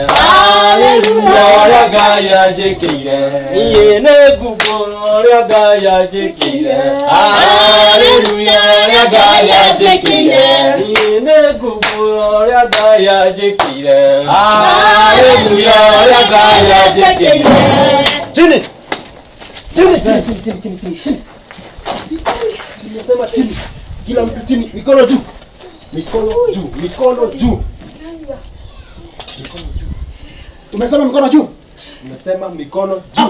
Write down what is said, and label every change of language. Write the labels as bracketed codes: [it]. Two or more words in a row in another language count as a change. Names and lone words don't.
[ki] Hallelujah, ũrĩa Ngai anjĩkĩire. Nĩ ngũmbũra ũrĩa Ngai anjĩkĩire. Hallelujah, ũrĩa Ngai anjĩkĩire. Nĩ ngũmbũra ũrĩa Ngai anjĩkĩire. Hallelujah, ũrĩa Ngai anjĩkĩire. [sw] Chini. Nimesema chini. Kila mtu chini, mikono juu. Mikono juu. Tumesema mikono juu. Nimesema mikono juu.